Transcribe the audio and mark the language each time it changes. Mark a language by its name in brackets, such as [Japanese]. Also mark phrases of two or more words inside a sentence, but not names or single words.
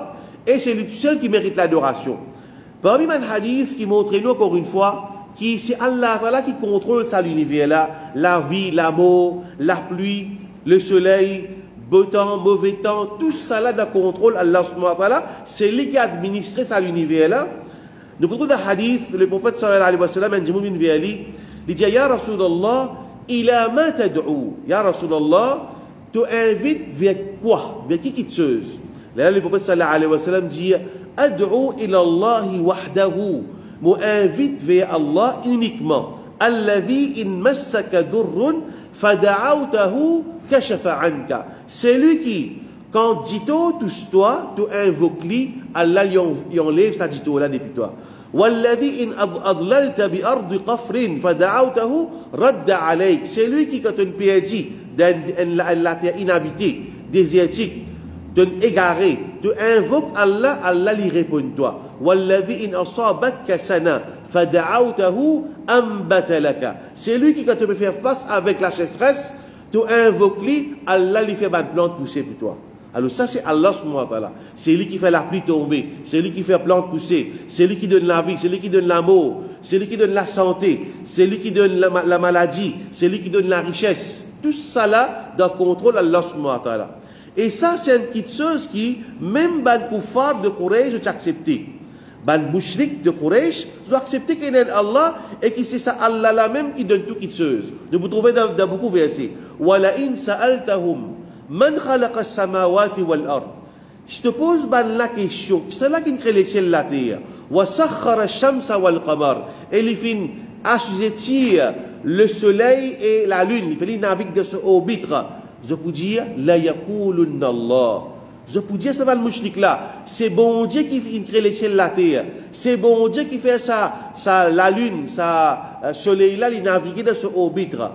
[French] Et c'est lui seul qui mérite l'adoration. Parmi les hadiths qui montrent nous encore une fois que c'est Allah qui contrôle ça l'univers là, la vie, la mort, la pluie, le soleil, beau temps, mauvais temps, tout ça là dans contrôle Allah [Arabic] سبحانه وتعالى, [French] c'est lui qui a administré ça l'univers là. Nous prenons un hadith, le prophète [Arabic] صلى الله عليه وسلم, [French] un djimoun bin Viali, il dit [Arabic] يا رسول الله إلى ما تدعو. يا رسول الله, [French] tu invites vers quoi? Vers qui te là, le prophète [Arabic] صلى الله عليه وسلم [French] dit [Arabic] أدعو إلى الله وحده. [French] M'invite vers Allah uniquement. [Arabic] الذي إن مسك ضر فدعوته كشف عنك. [French] C'est lui qui, quand dit-on touche-toi, tu invoques lui, Allah y enlève sa dit-on là depuis toi. [Arabic] والذي إن أضللت بأرض قفر فدعوته رد عليك. [French] C'est lui qui, quand tu perdis dans la terre inhabitée, désertique, égaré, tu invoques Allah, Allah lui répond toi. [Arabic] والذي إن أصابتك سنة فدعوته أنبت لك. [French] C'est lui qui quand tu peux faire face avec la sécheresse, tu invoques lui, Allah lui fait une plante pousser pour toi. Alors ça c'est Allah [Arabic] سبحانه وتعالى. [French] C'est lui qui fait la pluie tomber, c'est lui qui fait la plante pousser, c'est lui qui donne la vie, c'est lui qui donne l'amour, c'est lui qui donne la santé, c'est lui qui donne la maladie, c'est lui qui donne la richesse. Tout ça là dans le contrôle d'Allah [Arabic] سبحانه وتعالى. [French] Et ça, c'est une petite chose qui, même les koufars de Quraysh, ont accepté. Les mouchriks de Quraysh ont accepté qu'il y a Allah et que c'est ça Allah là même qui donne toute chose. Vous trouvez dans beaucoup de versets. [Arabic] وَلَئِنْ سَأَلْتَهُمْ مَنْ خَلَقَ السَّمَاوَاتِ وَالْأَرْضِ. [French] Je te pose la question, c'est là qu'il crée les ciels et la terre. [Arabic] وَسَخَّرَ الشَّمْسَ وَالْقَمَرِ. [French] Et il fait assujettir le soleil et la lune. Il fait naviguer de ce orbitre. Je peux dire, [Arabic] ليقولن الله. [French] Je peux dire, ça va le mouchrik là. C'est bon Dieu qui crée les ciels et la terre. C'est bon Dieu qui fait ça, la lune, ça, soleil là, il navigue dans ce orbitre.